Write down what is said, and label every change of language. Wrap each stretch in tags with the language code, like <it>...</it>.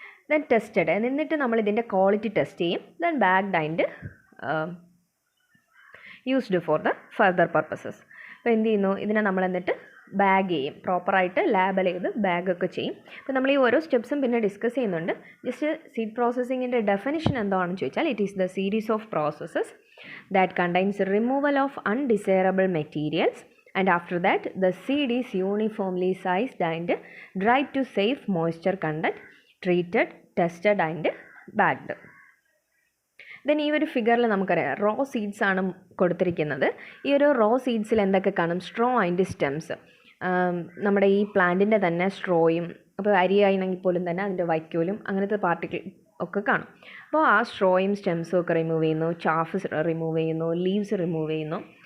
<en>then tested,</en> <ml>എന്നിട്ട് നമ്മൾ ഇതിൻ്റെ ക്വാളിറ്റി ടെസ്റ്റ് ചെയ്യും.</ml> <en>Then bagged and used for the further purposes.</en> <ml>അപ്പോൾ എന്ത് ചെയ്യുന്നു, ഇതിനെ നമ്മൾ എന്നിട്ട് ബാഗ് ചെയ്യും, പ്രോപ്പറായിട്ട് ലാബൽ ചെയ്ത് ബാഗൊക്കെ ചെയ്യും. അപ്പോൾ നമ്മൾ ഈ ഓരോ സ്റ്റെപ്സും പിന്നെ ഡിസ്കസ് ചെയ്യുന്നുണ്ട്. ജസ്റ്റ് സീഡ് പ്രോസസ്സിങ്ങിൻ്റെ ഡെഫിനിഷൻ എന്താണെന്ന് ചോദിച്ചാൽ,</ml> <en>It is the series of processes that contains removal of undesirable materials, and after that the seed is uniformly sized and dried to save moisture content, treated, tested and bagged.</en> <ml>Then ഈ ഒരു ഫിഗറിൽ നമുക്കറിയാം raw seeds ആണ് കൊടുത്തിരിക്കുന്നത്. ഈ ഒരു raw സീഡ്സിൽ എന്തൊക്കെ കാണും,</ml> <en>Straw and stems.</en> <ml>നമ്മുടെ ഈ പ്ലാന്റിൻ്റെ തന്നെ സ്ട്രോയും, അപ്പോൾ അരിയാണെങ്കിൽ പോലും തന്നെ അതിൻ്റെ വൈക്കോലും അങ്ങനത്തെ പാർട്ടിക്കിൾ ഒക്കെ കാണും. അപ്പോൾ ആ സ്ട്രോയും സ്റ്റെംസും ഒക്കെ റിമൂവ് ചെയ്യുന്നു, ചാഫ് റിമൂവ് ചെയ്യുന്നു, ലീവ്സ് റിമൂവ് ചെയ്യുന്നു.</ml>